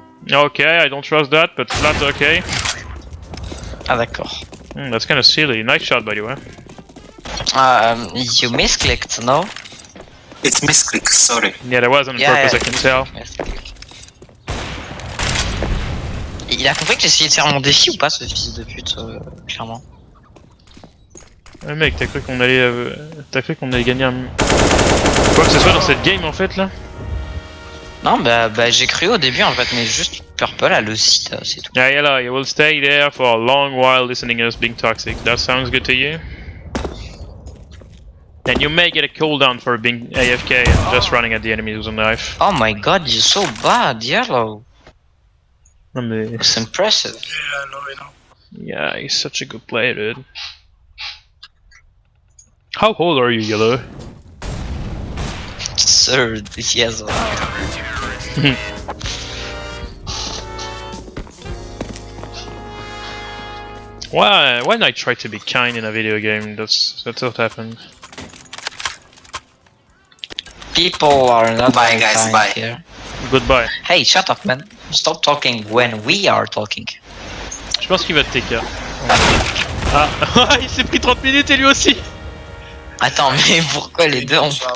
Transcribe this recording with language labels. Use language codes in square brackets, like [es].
[en] Okay, I don't trust that, but that's okay. [fr] Ah d'accord. [en] That's kind of silly. Nice shot, by the way. You misclicked, no? It's misclick, sorry. Yeah, that was on purpose, I can tell. Misclick. [fr] Il a compris que j'essayais de faire mon défi ou pas, ce fils de pute, clairement. Ouais, mec, t'as cru qu'on allait gagner un... Quoi que ce soit dans cette game, en fait, là? Non, bah j'ai cru au début en fait, mais juste Purple a le site, c'est tout. [en] Yeah, yellow, you will stay there for a long while listening us being toxic. That sounds good to you? And you may get a cooldown for being AFK and just running at the enemies with a knife. Oh my god, you're so bad, Yellow. [fr] Non mais... [en] It's impressive. Yeah, I know, I know. Yeah, he's such a good player, dude. How old are you, Yellow? Sir, yes. Why not try to be kind in a video game? That's what happened. People are not Bye, very guys, kind bye. here. Goodbye. Hey, shut up, man. Stop talking when we are talking. [fr] Je pense qu'il va te TK. Ah, il s'est pris 30 minutes et lui aussi. Attends, mais pourquoi les deux ont...